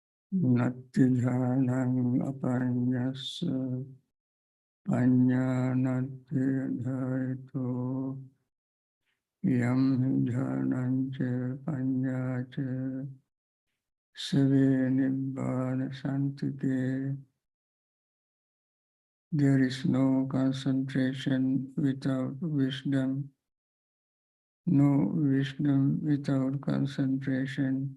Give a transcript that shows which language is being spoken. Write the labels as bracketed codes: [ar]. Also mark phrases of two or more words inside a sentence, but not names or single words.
[pi] Nattidhanam apanyasa panyanatidhaito yam dhanancha panyacha Save Nibbana Santike. [en] There is no concentration without wisdom, no wisdom without concentration.